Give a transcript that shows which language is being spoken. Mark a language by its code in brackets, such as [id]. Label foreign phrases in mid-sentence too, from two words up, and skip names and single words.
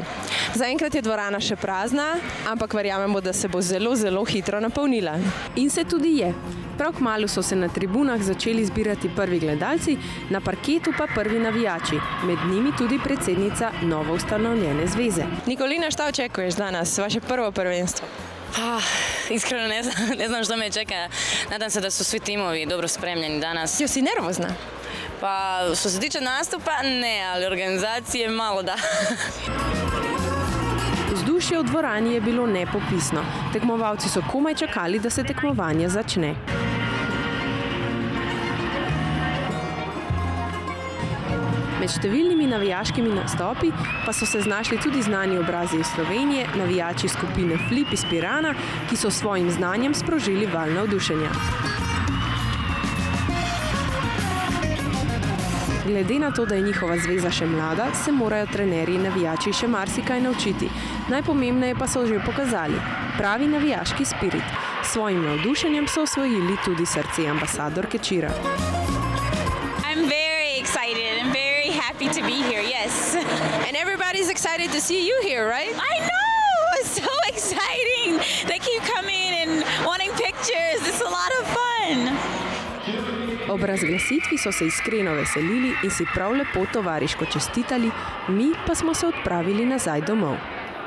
[sl] Zaenkrat je dvorana še prazna, ampak verjamemo, da se bo zelo, zelo hitro napolnila. In se tudi je. Prav kmalu so se na tribunah začeli zbirati prvi gledalci, na parketu pa prvi navijači, med njimi tudi predsednica novoustanovljene zveze. [hr] Nikolina, šta očekuješ danas, vaše prvo prvenstvo? Iskreno ne znam što me čeka. Nadam se da su svi timovi dobro spremljeni danas. [sl] Jo, si nervozna? [hr] Pa što se tiče nastupa, ne, ali organizacije malo da. [sl] Vzdušje v dvorani je bilo nepopisno. Tekmovalci so komaj čakali, da se tekmovanje začne. Med številnimi navijaškimi nastopi pa so se znašli tudi znani obrazi iz Slovenije, navijači skupine Flip iz Pirana, ki so s svojim znanjem sprožili val navdušenja. Glede na to, da je njihova zveza še mlada, se morajo trenerji in navijači še marsikaj naučiti. Najpomembneje pa so že pokazali pravi navijaški spirit. S svojim navdušenjem so osvojili tudi srce ambasadorke Čira. [en] I'm very excited and very happy to be here, yes. And everybody's excited to see you here, right? I know! It's so exciting! They keep coming and wanting pictures. It's a lot of fun! [sl] Ob razglasitvi so se iskreno veselili in si prav lepo tovariško čestitali, mi pa smo se odpravili nazaj domov.